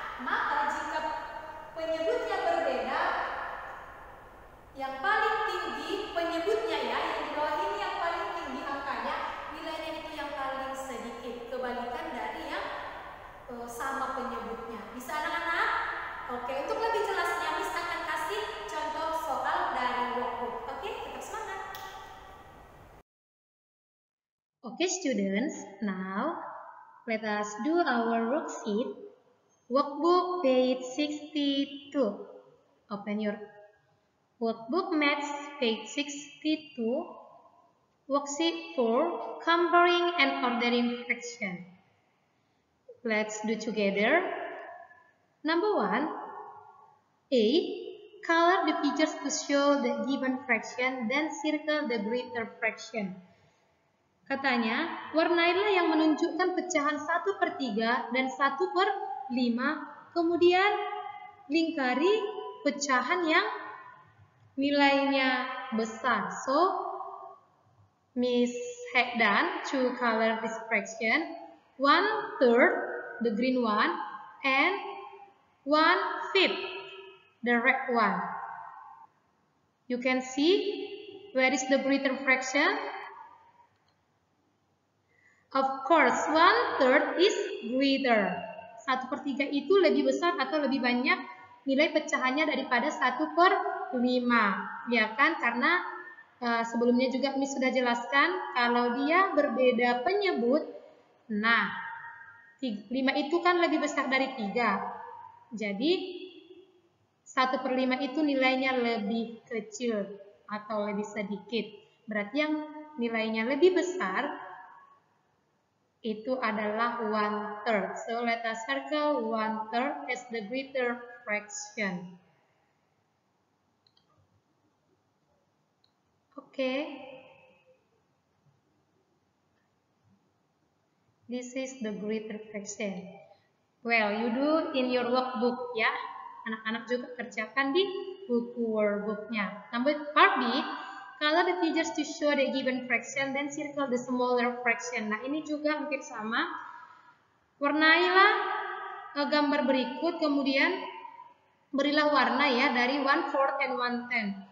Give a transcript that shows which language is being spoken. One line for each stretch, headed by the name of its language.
Indonesian: Maka jika penyebutnya berbeda, yang paling tinggi penyebutnya, ya, yang di bawah ini yang paling tinggi angkanya, nilainya itu yang paling sedikit, kebalikan dari yang sama penyebutnya. Bisa anak-anak? Oke, untuk lebih jelasnya Miss akan kasih contoh soal dari workbook. Oke, tetap semangat.
English: Okay, students, now let us do our worksheet. Workbook page 62. Open your workbook maths page 62. Worksheet 4, comparing and ordering fraction. Let's do together. Number 1, A. Color the figures to show the given fraction, then circle the greater fraction.
Indonesian: Katanya, warnailah yang menunjukkan pecahan 1/3 dan 1/5, kemudian lingkari pecahan yang nilainya besar.
English: So, Miss had done to color this fraction 1/3, the green one, and 1/5, the red one. You can see where is the greater fraction? Of course, 1/3 is greater.
Indonesian: 1/3 itu lebih besar atau lebih banyak nilai pecahannya daripada 1/5. Ya kan? Karena sebelumnya juga Miss sudah jelaskan kalau dia berbeda penyebut. Nah, 5 itu kan lebih besar dari 3. Jadi 1/5 itu nilainya lebih kecil atau lebih sedikit. Berarti yang nilainya lebih besar itu adalah 1/3.
English: So let us circle 1/3 as the greater fraction. Okay. This is the greater fraction. Well, you do in your workbook, ya.
Indonesian: Anak-anak juga kerjakan di buku workbooknya.
English: Part B, color the figures to show the given fraction, then circle the smaller fraction.
Indonesian: Nah, ini juga hampir sama. Warnailah gambar berikut, kemudian berilah warna, ya, dari 1/4 and 1/10.